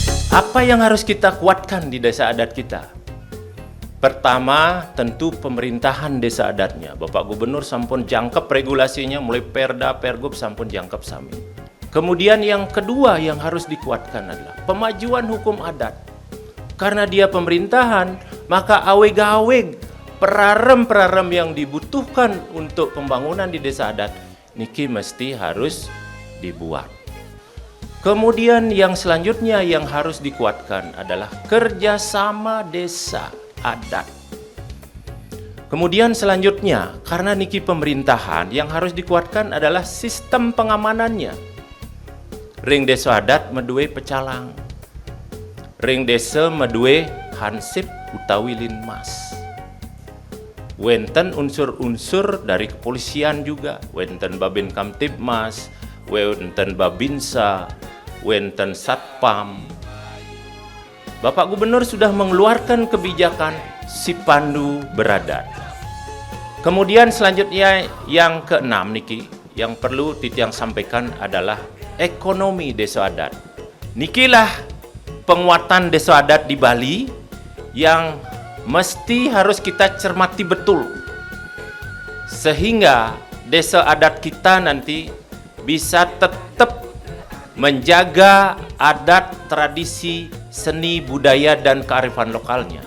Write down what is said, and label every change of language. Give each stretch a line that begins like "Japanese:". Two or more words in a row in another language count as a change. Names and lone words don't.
Indonesian: Apa yang harus kita kuatkan di desa adat kita? Pertama, tentu pemerintahan desa adatnya. Bapak Gubernur
Balinese: sampun jangkep
Indonesian: regulasinya, mulai perda, pergub
Balinese: sampun jangkep sami.
Indonesian: Kemudian yang kedua yang harus dikuatkan adalah pemajuan hukum adat. Karena dia pemerintahan, maka aweg-aweg perarem-perarem yang dibutuhkan untuk pembangunan di desa adat, niki mesti harus dibuat. Kemudian yang selanjutnya yang harus dikuatkan adalah kerjasama desa adat. Kemudian selanjutnya, karena niki pemerintahan, yang harus dikuatkan adalah sistem pengamanannya.
Balinese: Ring desa adat medue pecalang, ring desa medue
Indonesian: hansip
Balinese: utawi linmas.
Indonesian: Wenten unsur-unsur dari kepolisian juga,
Balinese: wenten Babin Kamtibmas, wenten Babinsa, wenten Satpam.
Indonesian: Bapak Gubernur sudah mengeluarkan kebijakan si pandu beradat. Kemudian selanjutnya yang keenam niki, yang perlu Titiang sampaikan adalah ekonomi desa adat. Nikilah penguatan desa adat di Bali yang mesti harus kita cermati betul. Sehingga desa adat kita nanti bisa tetap menjaga adat, tradisi, seni, budaya, dan kearifan lokalnya.